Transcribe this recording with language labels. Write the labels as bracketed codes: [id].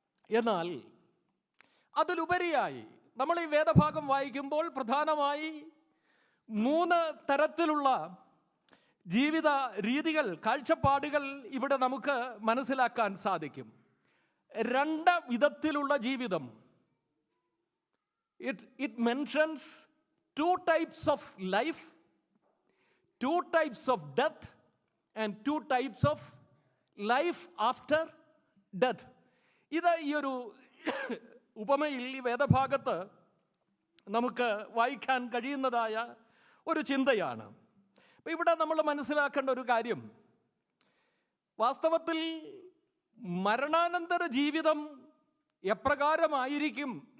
[ml] എന്നാൽ അതിലുപരിയായി നമ്മൾ ഈ വേദഭാഗം വായിക്കുമ്പോൾ പ്രധാനമായി 3 തരത്തിലുള്ള ജീവിത രീതികൾ, കാഴ്ചപ്പാടുകൾ ഇവിടെ നമുക്ക് മനസ്സിലാക്കാൻ സാധിക്കും. 2 വിധത്തിലുള്ള ജീവിതം. [en] It mentions 2 types of life, 2 types of death and 2 types of life after death. [ml] ഇത് ഈ ഒരു ഉപമയിൽ, ഈ വേദഭാഗത്ത് നമുക്ക് വായിക്കാൻ കഴിയുന്നതായ ഒരു ചിന്തയാണ്. അപ്പം ഇവിടെ നമ്മൾ മനസ്സിലാക്കേണ്ട ഒരു കാര്യം, വാസ്തവത്തിൽ മരണാനന്തര ജീവിതം എപ്രകാരമായിരിക്കും